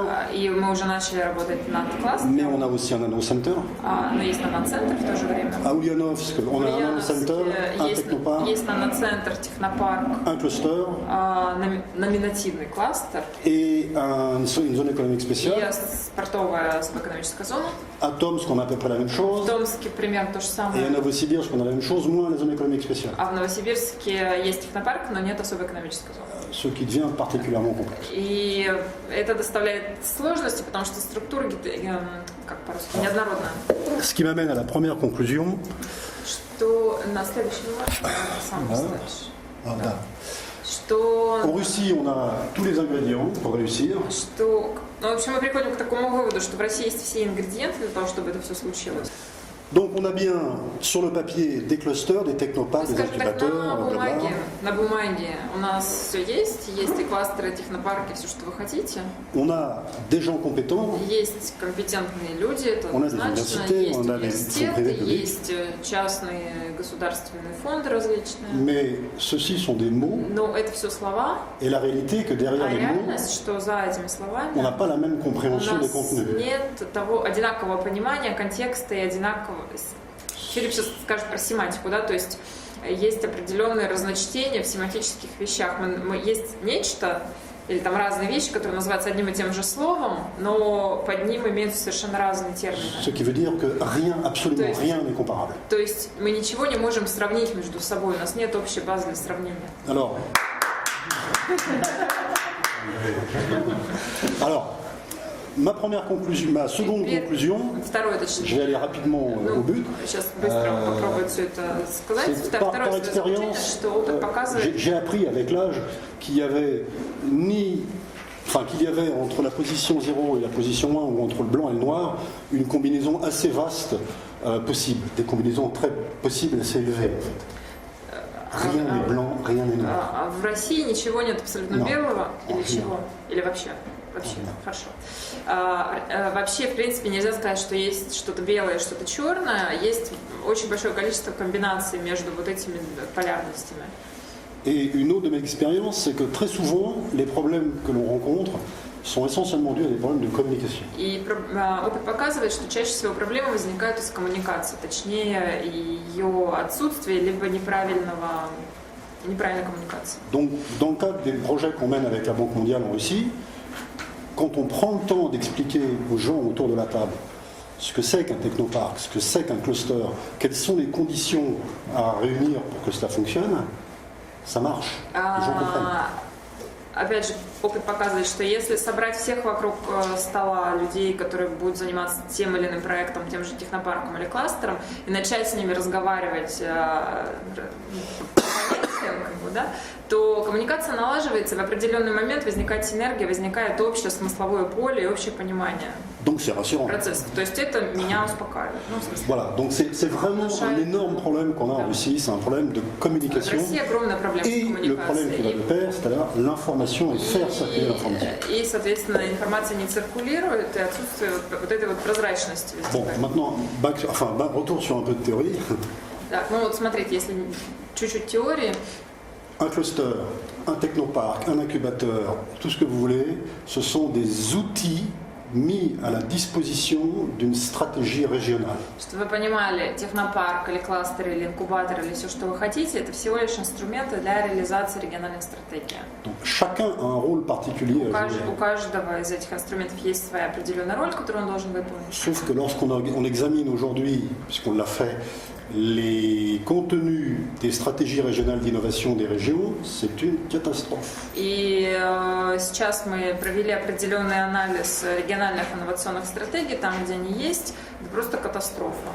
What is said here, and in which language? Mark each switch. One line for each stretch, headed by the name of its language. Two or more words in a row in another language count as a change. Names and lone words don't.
Russian: И мы уже начали работать над
French: Mais on
Russian: кластером.
French: a aussi un nanocenter.
Russian: Но есть наноцентр в то же время.
French: À Ульяновск, on a un nanocenter, un technopark,
Russian: Есть наноцентр, технопарк,
French: un cluster
Russian: номинативный кластер
French: et une zone économique
Russian: и
French: spéciale.
Russian: портовая экономическая зона.
French: À Tomsk, on a à peu près la même
Russian: В
French: chose.
Russian: Томске примерно то же
French: Et à
Russian: самое.
French: Novosibirsk, on a la même chose, moins la zone économique spéciale.
Russian: А в Новосибирске есть технопарк, но нет особой экономической зоны.
French: Ce qui devient particulièrement complexe.
Russian: И это доставляет сложности, потому что структура, как по-русски, неоднородная.
French: Ce qui m'amène à la première conclusion.
Russian: Что на следующий сам поставишь. Да. Что
French: En Russie, on a tous les ingrédients pour réussir.
Russian: Что, ну, в общем, мы приходим к такому выводу, что в России есть все ингредиенты для того, чтобы это все случилось.
French: Donc on a bien sur le papier des clusters, des technoparks, des
Russian: Скажем так,
French: incubateurs, blablabla.
Russian: на бумаге у нас все есть и кластеры, технопарки, все, что вы хотите.
French: On a des gens compétents,
Russian: Есть компетентные люди, это
French: On a des
Russian: однозначно,
French: universités,
Russian: есть
French: on a des
Russian: университеты,
French: fonds privés publics.
Russian: есть частные государственные фонды различные.
French: mais ceux-ci sont des mots.
Russian: Но это все слова,
French: Et la réalité est que derrière
Russian: а
French: les mots,
Russian: реальность, что за этими словами
French: on n'a pas la même
Russian: у
French: compréhension des
Russian: нас
French: contenus.
Russian: нет того одинакового понимания контекста и одинакового... Филипп сейчас скажет про семантику, да, то есть есть определенные разночтения в семантических вещах. Есть нечто, или там разные вещи, которые называются одним и тем же словом, но под ним имеются совершенно разные термины.
French: Ce qui veut dire que rien, absolument rien n'est comparable.
Russian: То есть мы ничего не можем сравнить между собой, у нас нет общей базы для сравнения.
French: Alors, ma première conclusion, ma seconde conclusion,
Russian: Второе,
French: je
Russian: точнее.
French: vais aller rapidement au but.
Russian: Сейчас быстро попробую все это сказать.
French: C'est par
Russian: Второе свое заключение,
French: expérience,
Russian: что опыт показывает,
French: j'ai appris avec l'âge qu'il y avait qu'il y avait entre la position 0 et la position 1, ou entre le blanc et le noir, une combinaison assez vaste possible, des combinaisons très possibles, assez élevées en fait. Rien n'est blanc, rien n'est noir.
Russian: В России ничего нет абсолютно Но. белого или Нет. чего? Или вообще? Вообще, Да. хорошо. Вообще, в принципе, нельзя сказать, что есть что-то белое, что-то черное. Есть очень большое количество комбинаций между вот этими полярностями.
French: Et une autre de mes expériences, c'est que très souvent, les problèmes que l'on rencontre sont essentiellement dus à des problèmes de communication.
Russian: И опыт показывает, что чаще всего проблемы возникают из коммуникации, точнее ее отсутствие либо неправильной коммуникации.
French: Donc, dans le cadre des projets qu'on mène avec la Banque mondiale en Russie, quand on prend le temps d'expliquer aux gens autour de la table ce que c'est qu'un technopark, ce que c'est qu'un cluster, quelles sont les conditions à réunir pour que cela fonctionne, ça marche. Les gens comprennent.
Russian: Опять же, опыт показывает, что если собрать всех вокруг стола людей, которые будут заниматься тем или иным проектом, тем же технопарком или кластером, и начать с ними разговаривать то коммуникация налаживается, в определенный момент возникает синергия, возникает общее смысловое поле и общее понимание
French: Donc c'est rassurant.
Russian: процессов. То есть это меня успокаивает. Ну, в смысле,
French: Voilà, donc c'est vraiment un énorme problème qu'on a en Russie, c'est un problème de
Russian: в
French: communication
Russian: России огромная проблема с
French: et le problème qui va de
Russian: коммуникацией.
French: pair, c'est-à-dire l'information et faire circuler l'information.
Russian: И, соответственно, информация не циркулирует, и отсутствие вот этой вот прозрачности
French: Bon,
Russian: возникает.
French: maintenant, retour sur un peu de théorie.
Russian: Так, ну вот смотрите, если чуть-чуть теории,
French: Un cluster, un technoparc, un incubateur, tout ce que vous voulez, ce sont des outils mis à la disposition d'une stratégie régionale.
Russian: чтобы вы понимали, технопарк или кластер или инкубатор или все, что вы хотите, это всего лишь инструменты для реализации региональных стратегий.
French: Donc chacun a un rôle particulier à jouer.
Russian: У каждого из этих инструментов есть своя определенная роль, которую он должен выполнить.
French: Sauf que lorsqu'on examine aujourd'hui, puisqu'on l'a fait, les contenus des stratégies régionales d'innovation des régions, c'est une catastrophe.
Russian: И сейчас мы провели определенный анализ региональных инновационных стратегий, там, где они есть, это просто катастрофа.